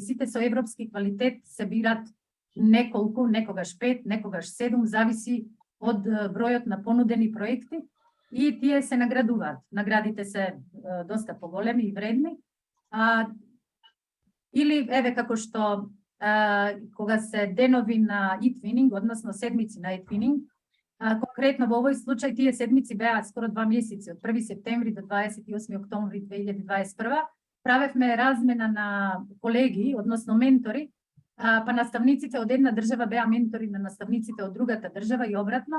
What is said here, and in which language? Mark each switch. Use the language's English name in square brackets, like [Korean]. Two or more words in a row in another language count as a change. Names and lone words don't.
[Macedonian] Сите со европски квалитет се бират неколку, некогаш 5, некогаш 7, зависи од бројот на понудени проекти и тие се наградуваат. Наградите се доста поголеми и вредни. Или еве како што кога се денови на e-twinning, односно седмици на e-twinning, конкретно во овој случај тие седмици беа скоро 2 месеци, од 1 септември до 28 октомври 2021. Правевме размена на колеги, односно ментори, па наставниците од една држава беа ментори на наставниците од другата држава и обратно.